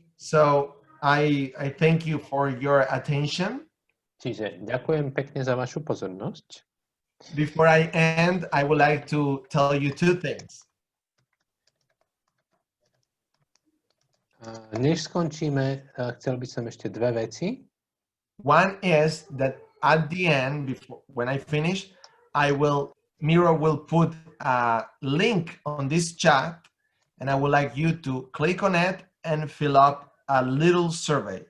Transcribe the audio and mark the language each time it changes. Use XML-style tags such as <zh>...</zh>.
<en>So I thank you for your attention.</en> <sk>Čiže ďakujem pekne za vašu pozornosť.</sk> <en>Before I end, I would like to tell you two things.</en> <sk>Než skončíme, chcel by som ešte dve veci.</sk> <en>One is that at the end, when I finish, Miro will put a link on this chat, and I would like you to click on it and fill up a little survey.</en>